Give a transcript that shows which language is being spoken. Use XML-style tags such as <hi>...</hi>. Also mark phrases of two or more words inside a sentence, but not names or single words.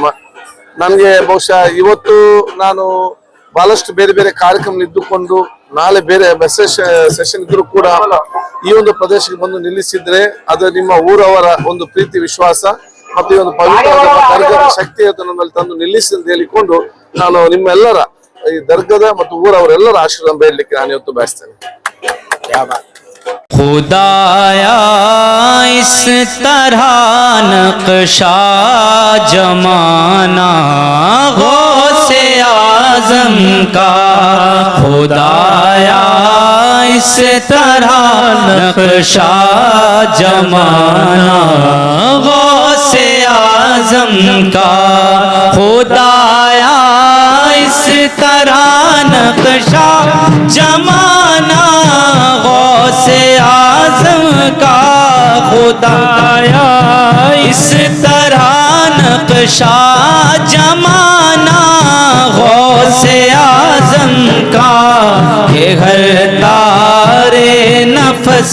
<kn>ನನಗೆ ಬಹುಶಃ ಇವತ್ತು ನಾನು ಬಹಳಷ್ಟು ಬೇರೆ ಬೇರೆ ಕಾರ್ಯಕ್ರಮ ಇದ್ದುಕೊಂಡು ನಾಳೆ ಬೇರೆ</kn> <en>message session</en> <kn>ಇದ್ರು ಕೂಡ ಈ ಒಂದು ಪ್ರದೇಶಕ್ಕೆ ಬಂದು ನಿಲ್ಲಿಸಿದ್ರೆ ಅದು ನಿಮ್ಮ ಊರವರ ಒಂದು ಪ್ರೀತಿ ವಿಶ್ವಾಸ ಮತ್ತು ಈ ಒಂದು ಪವಿತ್ರ ಶಕ್ತಿ ನನ್ನಲ್ಲಿ ತಂದು ನಿಲ್ಲಿಸಿ ಅಂತ ಹೇಳಿಕೊಂಡು ನಾನು ನಿಮ್ಮೆಲ್ಲರ ಈ ದರ್ಗದ ಮತ್ತು ಊರವರೆಲ್ಲರ ಆಶೀರ್ವಾದ ಬೇಡಲಿಕ್ಕೆ ನಾನು ಇವತ್ತು ಬಯಸ್ತೇನೆ.</kn> <ur>خدایا اس طرح نقشہ جمانا غوث اعظم کا، خدایا اس طرح نقشہ جمانا غوث غوث اعظم کا خدایا اس طرح نقشہ جمانا غوث اعظم کا خدایا اس طرح نقشہ جمانا غوث اعظم کا کہ ہر تارے نفس</ur>